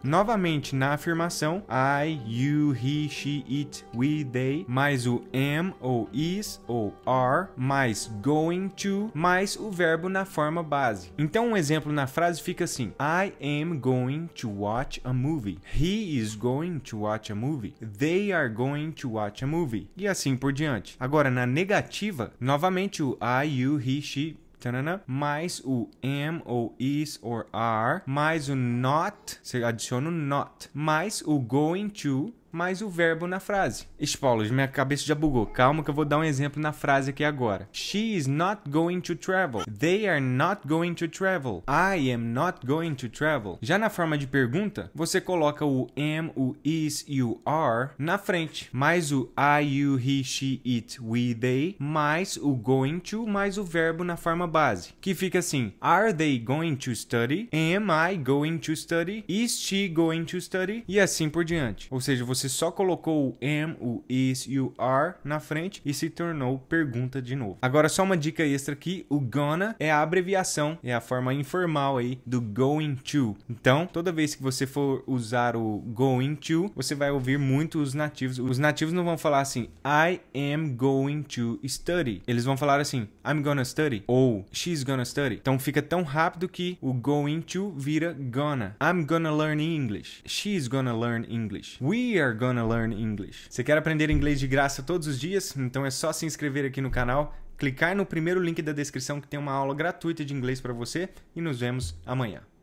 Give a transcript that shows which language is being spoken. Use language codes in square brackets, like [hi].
[pt] Novamente, na afirmação, [en] I, you, he, she, it, we, they, [pt] mais o am ou is ou are, mais going to, mais o verbo na forma base. Então um exemplo na frase fica assim, [en] I am going to watch a movie. He is going to watch a movie. They are going to watch a movie. [pt] E assim por diante. Agora na negativa, novamente o [en] I, you, he, she, [pt] mais o am ou is or are, mais o not, você adiciona o not, mais o going to, mais o verbo na frase. Paulo, minha cabeça já bugou. Calma que eu vou dar um exemplo na frase aqui agora. [en] She is not going to travel. They are not going to travel. I am not going to travel. [pt] Já na forma de pergunta, você coloca o am, o is e o are na frente. Mais o [en] I, you, he, she, it, we, they, [pt] mais o going to, mais o verbo na forma base. Que fica assim, [en] Are they going to study? Am I going to study? Is she going to study? [pt] E assim por diante. Ou seja, você só colocou o am, o is e o are na frente e se tornou pergunta de novo. Agora só uma dica extra aqui, o gonna é a abreviação, é a forma informal aí do going to. Então, toda vez que você for usar o going to, você vai ouvir muito os nativos. Os nativos não vão falar assim, [en] I am going to study. [pt] Eles vão falar assim, [en] I'm gonna study ou she's gonna study. [pt] Então fica tão rápido que o going to vira gonna. [en] I'm gonna learn English. She's gonna learn English. We are gonna learn English. [pt] Você quer aprender inglês de graça todos os dias? Então é só se inscrever aqui no canal, clicar no primeiro link da descrição que tem uma aula gratuita de inglês para você e nos vemos amanhã.